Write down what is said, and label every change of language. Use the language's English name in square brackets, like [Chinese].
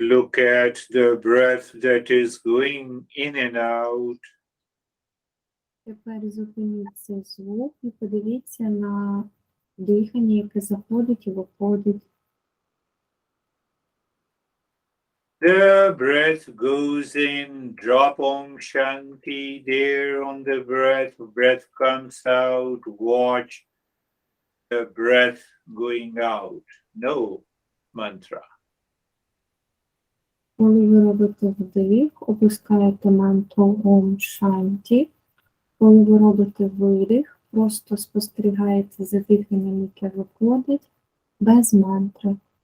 [English] Look at the breath that is going in and out. [Ukrainian] Тепер зупиніть цей звук і подивіться на дихання, яке заходить і виходить. [English] The breath goes in, drop Om Shanti there on the breath. Breath comes out, watch the breath going out. No mantra. [Ukrainian] Коли ви робите вдих, опускаєте мантру Ом Шанті. Коли ви робите видих, просто спостерігаєте за диханням, яке виходить, без мантри.